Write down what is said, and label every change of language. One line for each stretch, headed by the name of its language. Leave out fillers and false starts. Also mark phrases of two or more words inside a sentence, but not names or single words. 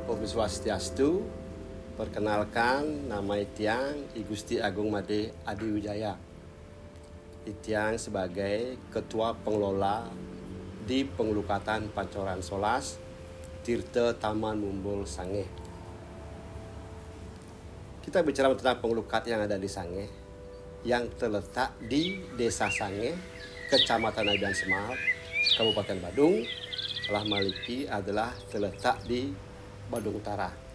Balinese: Swastiastu.
Indonesian: Perkenalkan, nama Itiang I Gusti Agung Made Adiwijaya. Itiang sebagai Ketua Pengelola di Pengelukatan Pancoran Solas, Tirta Taman Mumbul Sange. Kita bicara tentang pengelukat yang ada di Sange, yang terletak di Desa Sange, Kecamatan Nabian Semal, Kabupaten Badung. Lah Maliki adalah terletak di Badung Utara.